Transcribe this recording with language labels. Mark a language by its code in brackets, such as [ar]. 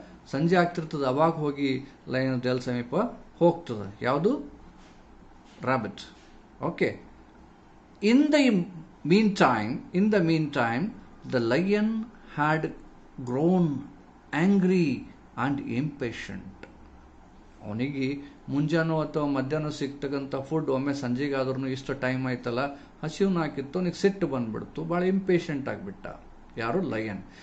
[kn] ಸಂಜೆ ಆಗ್ತಿರ್ತದ, ಅವಾಗ ಹೋಗಿ ಲಯನ್ ಡೆಲ್ ಸಮೀಪ ಹೋಗ್ತದ. ಯಾವುದು? Rabbit. [en] Okay. In the meantime, the lion had grown angry and impatient. [kn] ಅವನಿಗೆ ಮುಂಜಾನೋ ಅಥವಾ ಮಧ್ಯಾಹ್ನ ಸಿಗ್ತಕ್ಕಂಥ ಫುಡ್ ಒಮ್ಮೆ ಸಂಜೆಗಾದ್ರೂ ಇಷ್ಟು ಟೈಮ್ ಆಯ್ತಲ್ಲ, ಹಸಿವು ಹಾಕಿತ್ತು, ಅವನಿಗೆ ಸಿಟ್ಟು ಬಂದ್ಬಿಡ್ತು, ಭಾಳ ಇಂಪೇಷಂಟ್ ಆಗಿಬಿಟ್ಟ. ಯಾರು? ಲಯನ್.